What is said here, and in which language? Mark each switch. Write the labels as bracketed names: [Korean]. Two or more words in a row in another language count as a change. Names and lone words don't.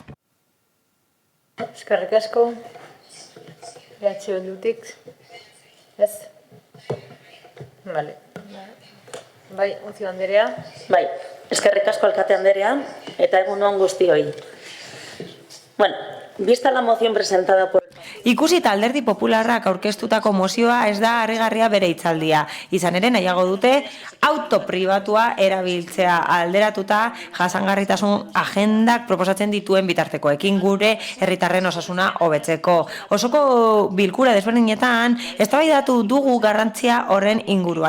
[Basque] Eskerrik asko. Behatxe dutik. Ez? Vale. Bai, Unzio Anderea. Bai, eskerrik asko alkate Anderea eta egun on guztioi. [Spanish] Bueno, vista la moción presentada por... [Basque] Ikusita Alderdi Popularrak aurkeztutako mozioa ez da harrigarria bere hitzaldia. Izan ere nahiago dute auto pribatua erabiltzea alderatuta jasangarritasun agendak proposatzen dituen bitartekoekin gure herritarren osasuna hobetzeko. Osoko bilkura desberdinetan eztabaidatu dugu garrantzia horren inguruan.